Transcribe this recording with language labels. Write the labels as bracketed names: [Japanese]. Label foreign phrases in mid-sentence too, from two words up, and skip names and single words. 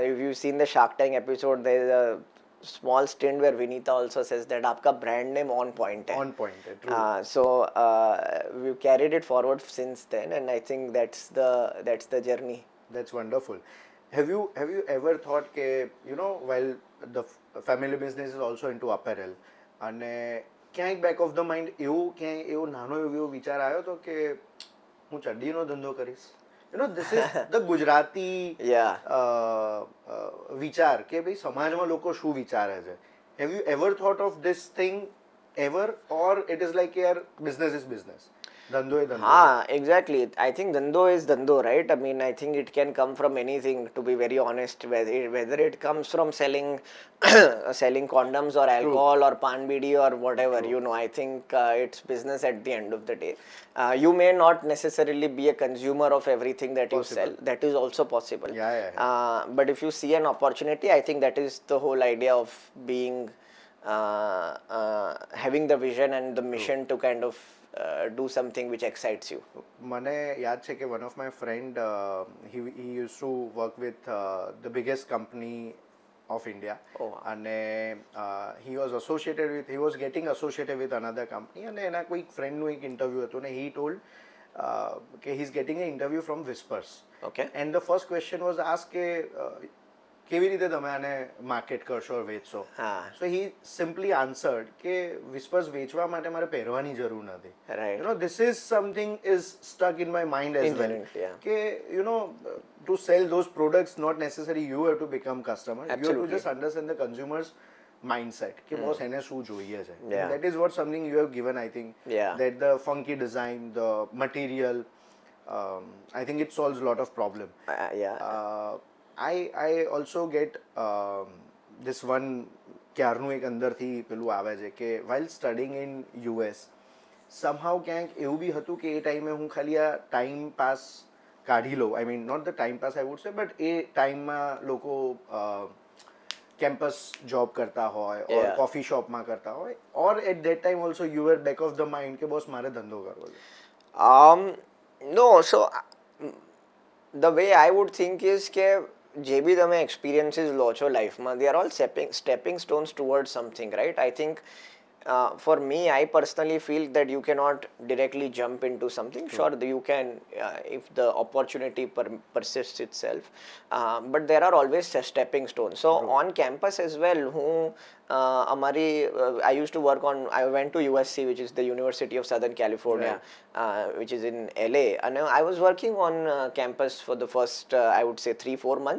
[English] If you've seen the Shark Tank episode, there's a small stint where Vinita also says that आपका brand name on point है. On point है, true. So we've carried it forward since then, and I think that's the journey. That's wonderful. Have you ever thought કે while the family business is also into apparel, [Gujarati] અને ક્યાંક [English] back of the mind [Gujarati] એવો નાનો એવો વિચાર આવ્યો તો કે હું ચડ્ડીનો ધંધો કરીશ? [English] This is the Gujarati [Gujarati] વિચાર કે ભાઈ સમાજમાં લોકો શું વિચારે છે. [English] Have you ever thought of this thing ever, or it is like yaar business is business? [Hindi] धंधो है धंधो. [English] Exactly. I think dhando is dhando, right? I mean, I think it can come from anything, to be very honest. Whether it comes from selling condoms or alcohol or pan bidi or whatever, I think it's business at the end of the day. You may not necessarily be a consumer of everything that you sell. That is also possible. Yeah. But if you see an opportunity, I think that is the whole idea of being having the vision and the mission to kind of do something which excites you. [Gujarati] મને યાદ છે કે [English] one of my friend he used to work with the biggest company of India. And he was getting associated with another company, and [Gujarati] એના કોઈ friend નું એક interview હતું ને [English] he told કે he's getting an interview from Whispers. Okay. And the first question was asked [Gujarati] કે કેવી રીતે તમે આને માર્કેટ કરશો વેચશો. [English] So he simply answered [Gujarati] કે Whispers વેચવા માટે મારે પહેરવાની જરૂર નથી. [English] Right. You know, this is something is stuck in my mind as well. Yeah. કે you know, to sell those products not necessarily you have to become customer. Absolutely. You have to just understand the consumers mindset [Gujarati] કે boss એને શું જોઈએ છે. [English] Yeah. And that is what something you have given, I think. Yeah. That the funky design, the material, I think it solves a lot of problem. I also get this one [Gujarati] ક્યારનું એક અંદરથી પેલું આવે છે કે [English] while studying in US somehow [Gujarati] ક્યાંક એવું બી હતું કે એ ટાઈમે હું ખાલી આ [English] time pass [Gujarati] કાઢી લઉં. [English] I mean not the time pass I would say, but [Gujarati] એ ટાઈમમાં લોકો [English] campus job [Gujarati] કરતા હોય or [English] coffee shopમાં [Gujarati] કરતા હોય, [English] or at that time also you were back of the mind [Gujarati] કે બોસ મારે ધંધો કરવો છે. [English] No, so the way I would think is [Gujarati] કે જે બી તમે experiences લો છો લાઈફમાં, [English] they are all stepping stones towards something, right? I think for me, I personally feel that you cannot directly jump into something. Sure, you can if the opportunity persists itself, but there are always stepping stones. So on campus as well, I used to work on, I went to USC, which is the University of Southern California, which is in LA, and I was working on campus for the first I would say 3-4 months.